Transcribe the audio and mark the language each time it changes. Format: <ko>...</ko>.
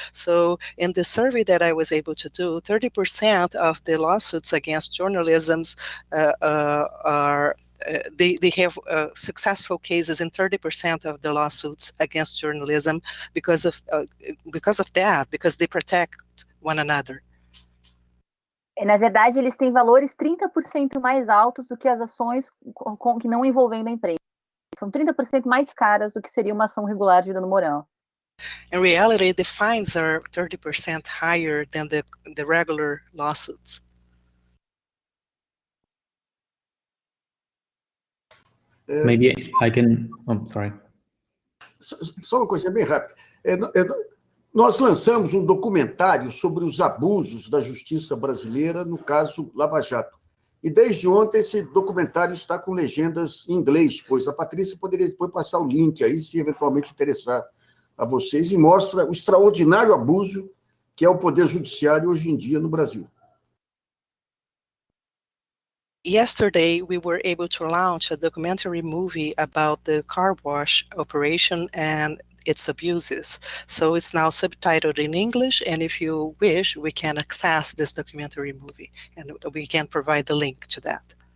<en>So in the survey that I was able to do, 30% of the lawsuits against journalisms are they have successful cases in 30% of the lawsuits against journalism because of that, because they protect one another.</en> <pt>Na verdade, eles têm valores 30% mais altos do que as ações que não envolvendo a imprensa. São 30% mais caras do que seria uma ação regular de dano moral.</pt> <en>In reality, the fines are 30% higher than the regular lawsuits. Maybe I can. Oh, sorry.</en> <pt>Só uma coisa bem rápida. Nós lançamos um documentário sobre os abusos da justiça brasileira no caso Lava Jato. E desde ontem esse documentário está com legendas em inglês, pois a Patrícia poderia depois passar o link aí, se eventualmente interessar a vocês, e mostra o extraordinário abuso que é o poder judiciário hoje em dia no Brasil.</pt> <en>Yesterday, we were able to launch a documentary movie about the car wash operation and its abuses. So it's now subtitled in English, and if you wish, we can access this documentary movie, and we can provide the link to that.</en>